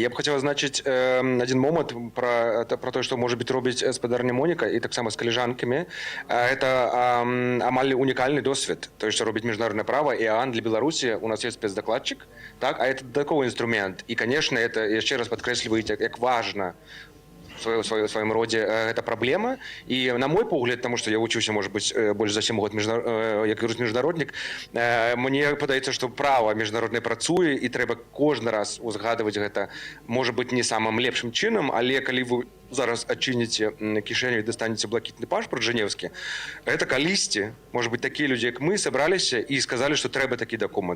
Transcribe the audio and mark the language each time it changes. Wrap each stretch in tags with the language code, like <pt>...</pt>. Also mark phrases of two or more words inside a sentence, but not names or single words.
<be>Я б хацеў азначыць адзін момант пра тое, што можа быць робіць спадарня Моніка і таксама з каліжанкамі. Гэта амаль унікальны досвед, тое, што робіць міжнароднае права і ААН для Беларусі. У нас ёсць спецдакладчык, так, а это дадатковы інструмент. І, канешне, это яшчэ раз падкрэсліваюць, як важна</be> <ru>в своем роде</ru> <be>гэта праблема. І на мой погляд, тому што я вучыўся,</be> <ru>может быть,</ru> <be>больш за 7 год як міжнароднік, мне падаецца, што права міжнароднае працуе і трэба кожны раз узгадваць гэта, можа быць, не самым лепшым чынам, але калі вы зараз адчыніце кішэню і дастанеце блакітны пашпарт жэнеўскі, гэта калісьці, можа быць, такія людзі, як мы, сабраліся і сказалі, што трэба такі дакумент.</be>